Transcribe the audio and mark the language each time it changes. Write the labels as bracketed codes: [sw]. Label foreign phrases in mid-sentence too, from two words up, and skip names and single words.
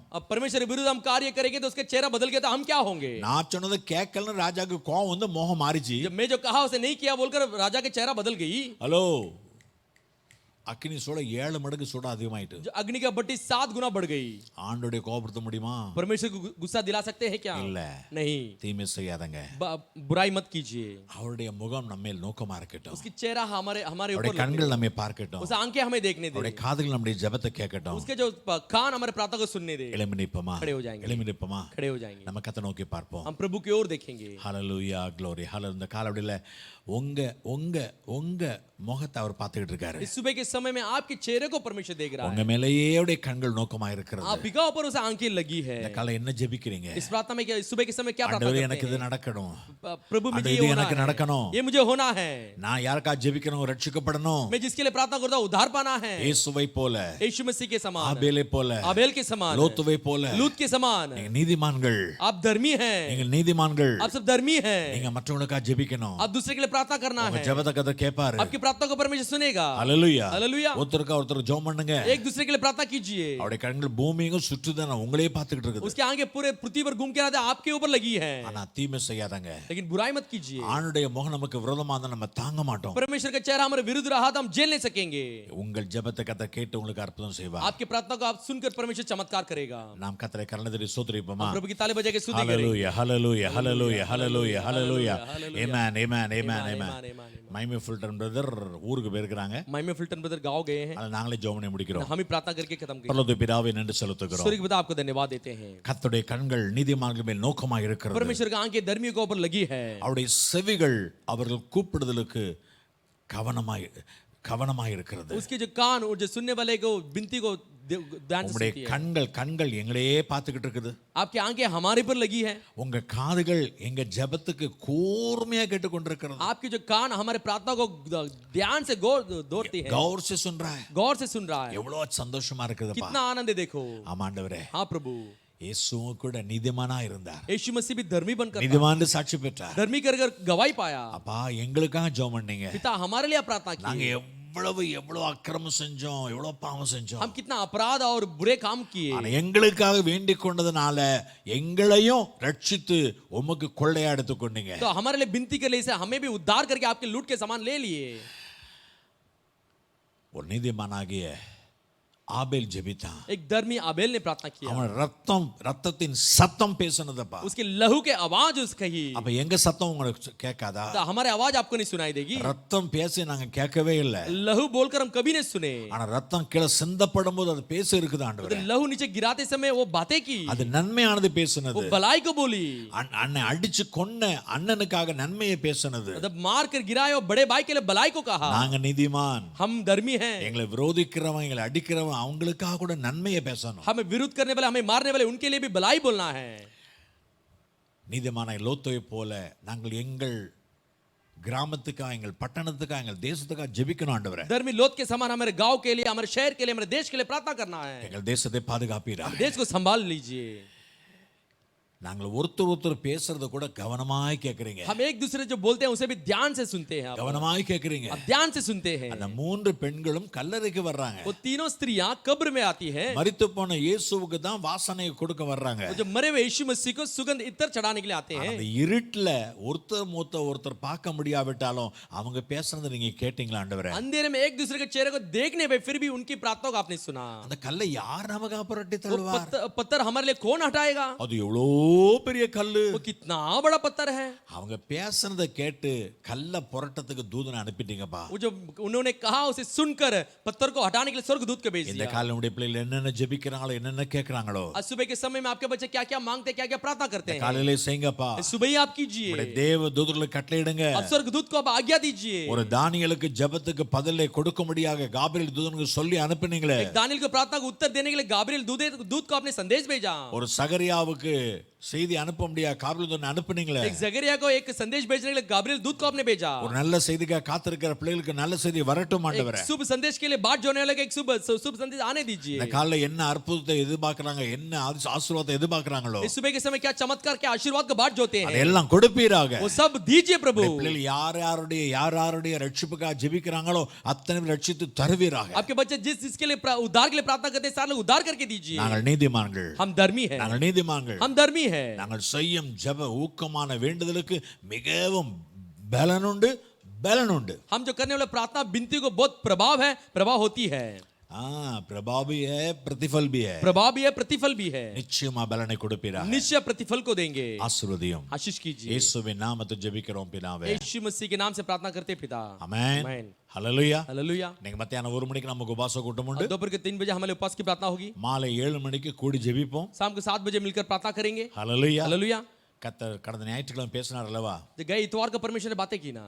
[hi] अब परमेश्वर के विरुद्ध हम कार्य करेंगे तो उसका चेहरा बदल गया तो हम क्या होंगे? [ta] நான் சொன்னதை கேட்கலன்னு ராஜாக்கு கோவம் வந்து முகம் மாறிச்சு। [hi] जब मैं जो कहा उसे नहीं किया बोलकर राजा के चेहरा बदल गई। [ta] ஹலோ, அக்கினி சூட 7 மடங்கு சூட அதிகமாயிட்டு, [hi] जो अग्नि का भट्टी 7 गुना बढ़ गई। [ta] ஆண்டவருடைய கோபப்படுத்த முடியுமா? [hi] परमेश्वर को गुस्सा दिला सकते हैं क्या? [ta] இல்ல, [hi] नहीं। [ta] தீமை செய்யாதங்க। [hi] बुराई मत कीजिए। [ta] அவருடைய முகம் நம்ம மேல் நோக்கமா இருக்கட்டும், [hi] उसकी चेहरा हमारे [ta] அவருடைய [hi] ऊपर [ta] கண்கள் நம்மை பார்க்கட்டும், [hi] उसे आंखें हमें देखने दे, [ta] அவருடைய காதுகள் நம்முடைய ஜெபத்தை கேட்கட்டும்। [hi] उसके जो कान हमारे प्रार्थना को सुनने दे। [ta] எழும்பி நிப்போமா? [hi] खड़े हो जाएंगे। [ta] எழும்பி நிப்போமா? [hi] खड़े हो जाएंगे, [ta] நம்ம கர்த்தரை நோக்கி பார்ப்போம்। [hi] हम प्रभु की ओर देखेंगे। [ta] ஹalleluya, glory, ஹalleluya। இந்த காலவெளியில உங்க உங்க உங்க முகத்தை அவர் பார்த்துக்கிட்டு இருக்காரு। [hi] इस सुबह के समय में आपके चेहरे को परमेश्वर देख रहा [ta] உங்க [hi] है। [ta] மேலேயே அவருடைய கண்கள் நோக்கமா இருக்கிறது। [hi] आप बिका ऊपर उसे आंखें लगी है। [ta] இந்த காலை என்ன ஜெபிக்கிறீங்க? [hi] इस प्रार्थना में क्या इस सुबह के समय क्या प्रार्थना [ta] ஆண்டவரே [hi] करते [ta] எனக்கு இது [hi] हैं? [ta] நடக்கணும், [hi] प्रभु मुझे [ta] ஆண்டவரே [hi] ये [ta] இது [hi] होना [ta] எனக்கு [hi] है, [ta] நடக்கணும், [hi] ये मुझे होना है। [ta] நான் யாருக்கா ஜெபிக்கணும், ரட்சிக்கப்படணும், [hi] मैं जिसके लिए प्रार्थना करता हूं उद्धार पाना है। [ta] இயேசுவை போல, [hi] यीशु मसीह के समान, [ta] ஆபேலை போல, [hi] आबेल के समान, [ta] லோத்துவை போல, [hi] लूत के समान। [ta] நீங்க நீதிமான்கள், [hi] आप धर्मी हैं, [ta] நீங்க நீதிமான்கள், [hi] आप सब धर्मी हैं। [ta] நீங்க மற்றவங்களுக்கா ஜெபிக்கணும், [hi] आप दूसरे के लिए प्रार्थना करना [ta] உங்க [hi] है। [ta] ஜெபத்தை கர்த்தர் கேட்பாரு। [hi] आपकी प्रार्थना को परमेश्वर सुनेगा। [ta] ஹalleluya, [hi] हालेलुया। [ta] ஒருத்தருக்கு ஒருத்தர் ஜெபம் பண்ணுங்க। [hi] एक दूसरे के लिए प्रार्थना कीजिए। [ta] அவருடைய கண்கள் பூமியெங்கும் சுற்றுதான் உங்களையே பார்த்துக்கிட்டு இருக்குது। [hi] उसके आगे पूरे पृथ्वी पर घूम के आते आपके ऊपर लगी है, [ta] ஆனா தீமை செய்யாதங்க। [hi] लेकिन बुराई मत कीजिए। [ta] ஆண்டுடைய முகம் நமக்கு விரோதமா இருந்தா நம்ம தாங்க மாட்டோம்। [hi] परमेश्वर का चेहरा हमारे विरुद्ध रहा तो हम झेल नहीं सकेंगे। [ta] உங்கள் ஜெபத்தை கர்த்தர் கேட்டு உங்களுக்கு அற்புதம் செய்வார்। [hi] आपकी प्रार्थना को आप सुनकर परमेश्वर चमत्कार करेगा। [ta] நாம் கர்த்தரை கர்ணதரி ஸ்தோத்திரிப்போமா? [hi] प्रभु की ताली बजा के स्तुति करें। [ta] ஹalleluya, ஹalleluya, ஹalleluya, ஹalleluya, ஹalleluya, [en] Hallelujah. amen, amen, amen, Amen, amen. amen, amen. [ta] மைமே ஃபில்டன் பிரதர் ஊருக்கு போயிருக்காங்க, [hi] माइमे फिल्टन ब्रदर गांव गए हैं, [ta] அதை நாங்களே ஜெபம் பண்ணி முடிக்கிறோம்। [hi] हम ही प्रार्थना करके खत्म करें। [ta] பரலோக பிதாவே நன்றி செலுத்துகிறோம்। [hi] स्वर्ग पिता आपको धन्यवाद देते हैं। [ta] கர்த்தருடைய கண்கள் நீதிமான்கள் மேல் நோக்கமாக இருக்கிறது, [hi] परमेश्वर का आंखें धर्मियों के ऊपर लगी है। [ta] அவருடைய செவிகள் அவர்கள் கூப்பிடுதலுக்கு கவனமாய் இருக்கிறது। [hi] उसके जो कान और जो सुनने वाले को विनती को ध्यान से [ta] உங்களுடைய [hi] सुनती है। [ta] கண்கள் எங்களையே பார்த்துக்கிட்டு இருக்குது. [hi] आपकी आंखें हमारे पर लगी है, [ta] உங்க காதுகள் எங்க ஜெபத்துக்கு கூர்மையா கேட்டுக்கொண்டிருக்கிறது. [hi] आपकी जो कान हमारे प्रार्थना को ध्यान से गौर दौड़ती है, கௌர் से सुन रहा है. गौर से सुन रहा है। [ta] எவ்வளவு சந்தோஷமா இருக்குதுப்பா. [hi] कितना आनंद है देखो। [ta] ஆமா ஆண்டவரே, [hi] हाँ प्रभु, [ta] இயேசுவும் கூட நீதிமானா இருந்தார். [hi] यीशु मसीह भी धर्मी बनकर [ta] நீதிமான்னு சாட்சி பெற்றார். [hi] धर्मी कर गवाही पाया। [ta] அப்பா எங்களுக்காக ஜெபம் பண்ணீங்க. [hi] पिता हमारे लिए प्रार्थना [ta] நாங்க [hi] की, [ta] எவ்வளவு அக்கிரமம் செஞ்சோம், எவ்வளவு பாவம் செஞ்சோம். [hi] हम कितना अपराध और बुरे काम किए, [ta] ஆனா எங்களுக்காக வேண்டிக் கொண்டதுனால எங்களையும் ரட்சித்து உமக்கு கொள்ளையா எடுத்துக்கொண்டீங்க. [hi] तो हमारे लिए विनती के लिए से हमें भी उद्धार करके आपके लूट के सामान ले लिए। [ta] ஒரு நீதிமானாகிய ஆபேல் ஜெபித்தான். [hi] एक धर्मी आबेल ने प्रार्थना किया, [ta] அவன் ரத்தத்தின் சத்தம் பேசுனதப்பா. [hi] उसके लहू के आवाज उस कही। [ta] அப்ப எங்க சத்தம் உங்களுக்கு கேட்காதா? [hi] तो हमारे आवाज आपको नहीं सुनाई देगी? [ta] ரத்தம் பேசி நாங்க கேட்கவே இல்லை. [hi] लहू बोलकर हम कभी नहीं सुने, [ta] ஆனா ரத்தம் கீழே சிந்தப்படும் போது அது பேசி இருக்குது [hi] तो [ta] ஆண்டவரே. [hi] लहू नीचे गिराते समय वो बातें की, [ta] அது நன்மையானது [hi] वो [ta] பேசுனது. [hi] भलाई को बोली, [ta] அண்ணன் அடிச்சு கொன்ன அண்ணனுக்காக நன்மையை பேசுனது. [hi] मतलब मार कर गिराए और बड़े भाई के लिए भलाई को कहा। [ta] நாங்க நீதிமான், [hi] हम धर्मी हैं, [ta] எங்களை விரோதிக்கிறவன் எங்களை அடிக்கிறவன் அவங்களுக்காக கூட நன்மையை பேசணும். [hi] हमें विरोध करने वाले, हमें मारने वाले, उनके लिए भी भलाई बोलना है। [ta] நீதிமானை லோத்தோவை போல நாங்கள் எங்கள் கிராமத்துக்காக, எங்கள் பட்டணத்துக்காக, எங்கள் தேசத்துக்காக ஜெபிக்கணும் ஆண்டவரே. [hi] धर्मी लोथ के समान हमारे गांव के लिए, हमारे शहर के लिए, हमारे देश के लिए प्रार्थना करना है। [ta] எங்கள் தேசத்தை பாதுகாப்பீராக. [hi] देश को संभाल लीजिए। [ta] நாங்கள் ஒருத்தர் பேசுறத கூட கவனமாய் கேக்குறீங்க. [hi] हम एक दूसरे जो बोलते हैं उसे भी ध्यान से सुनते हैं, [ta] கவனமாய் கேக்குறீங்க. [hi] आप ध्यान से सुनते हैं। [ta] அந்த மூன்று பெண்களும் கல்லறைக்கு வர்றாங்க. [hi] वो तीनों स्त्रियां कब्र में आती हैं, [ta] மரித்து போன இயேசுவுக்கு தான் வாசனை கொடுக்க வர்றாங்க. [hi] वो जो मरे हुए यीशु मसीह को सुगंध इत्र चढ़ाने के लिए आते हैं। [ta] அந்த இருட்டுல ஒருத்தர் பார்க்க முடியாவிட்டாலும் அவங்க பேசுறத நீங்க கேட்டீங்களா ஆண்டவரே? [hi] अंधेरे में एक दूसरे के चेहरे को देखने पे फिर भी उनकी प्रार्थना को आपने सुना। [ta] அந்த கல்லை யார் நமக்கு புரட்டி [hi] वो [ta] தள்ளுவார்? [hi] पत्थर हमारे लिए कौन हटाएगा? [ta] அது எவ்வளோ பெரிய கல்லு. [hi] वो कितना बड़ा पत्थर है। [ta] அவங்க பேசுறத கேட்டு கல்ல புரட்டத்துக்கு தூதனை அனுப்பிட்டீங்கப்பா. [hi] वो जो उन्होंने कहा उसे सुनकर पत्थर को हटाने के लिए स्वर्गदूत को भेज [ta] இந்த [hi] दिया। [ta] காலையினுடைய பிள்ளைகள் என்னென்ன ஜெபிக்கிறாங்களோ, என்னென்ன கேட்கறாங்களோ, [hi] आज सुबह के समय में आपके बच्चे क्या क्या मांगते, क्या क्या प्रार्थना करते हैं, [ta] காலையிலே செய்யுங்கப்பா. [hi] सुबह ही आप कीजिए। [ta] உங்களுடைய தேவ தூதர்களுக்கு கட்டளையிடுங்க. [hi] अब स्वर्गदूत को आप आज्ञा दीजिए। [ta] ஒரு தானியேலுக்கு ஜெபத்துக்கு பதிலை கொடுக்கும்படியாக காபிரியேல் தூதனுக்கு சொல்லி அனுப்பினீங்களே. [hi] एक दानियेल को प्रार्थना को उत्तर देने के लिए गाब्रिएल दूत को आपने संदेश भेजा। [ta] ஒரு சகரியாவுக்கு செய்தி அனுப்ப முடியாது காபிரியேல் தூதனை அனுப்பினீங்களே. [hi] एक जकरिया को एक संदेश भेजने के लिए गाब्रिएल दूत को आपने भेजा। [ta] ஒரு நல்ல செய்திக்காக காத்திருக்கிற பிள்ளைகளுக்கு நல்ல செய்தி வரட்டும் ஆண்டவரே. [hi] शुभ संदेश के लिए बाट जोड़ने वाले को एक शुभ संदेश आने दीजिए। [ta] இந்த காலையில என்ன அற்புதத்தை எதிர்பார்க்கறாங்க, என்ன ஆசீர்வாதத்தை எதிர்பார்க்கறாங்களோ, [hi] इस सुबह के समय क्या चमत्कार, क्या आशीर्वाद का बाट जोते हैं, [ta] அதெல்லாம் கொடுப்பீராக. [hi] वो सब दीजिए प्रभु। [ta] பிள்ளைகள் யாருடைய ரட்சிப்புக்காக ஜெபிக்கிறாங்களோ அத்தனை ரட்சித்து தருவீராக. [hi] आपके बच्चे जिसके लिए उद्धार के लिए प्रार्थना करते हैं, सारे लोग उद्धार करके दीजिए। [ta] நாங்கள் நீதிமான்கள், [hi] हम धर्मी हैं, [ta] நாங்கள் நீதிமான்கள். [hi] हम धर्मी हैं। [ta] நாங்கள் செய்யும் ஜெப ஊக்கமான வேண்டுதலுக்கு மிகவும் பலனுண்டு. [hi] हम जो करने वाले प्रार्थना विनती को बहुत प्रभाव होती है। प्रभाव भी है, प्रतिफल भी है. प्रभाव भी है, प्रतिफल भी है। [ta] நிச்சயமா பலனை கொடுப்பீராக. [hi] निश्चय प्रतिफल को देंगे। [ta] ஆசீர்வதியும். [hi] आशीष कीजिए। [ta] இயேசுவின் நாமத்தில் ஜெபிக்கிறோம் பிதாவே. [hi] यीशु मसीह के नाम से प्रार्थना करते हैं पिता। [ta] ஆமென். [hi] आमेन। [ta] ஹல்லேலூயா. [hi] हालेलुया। [ta] இன்னைக்கு மத்தியானம் 1 மணிக்கு நமக்கு உபவாச கூட்டம் உண்டு. [hi] दोपहर के 3 बजे हमारे उपवास की प्रार्थना होगी। [ta] மாலை 7 மணிக்கு கூடி ஜெபிப்போம். [hi] शाम को 7 बजे मिलकर प्रार्थना करेंगे। [ta] ஹல்லேலூயா. [hi] हालेलुया। [ta] கர்த்தர் கடந்த ஞாயிற்றுக்கிழமை பேசினார் அல்லவா? [hi] जो गए इतवार को परमेश्वर ने बातें की ना,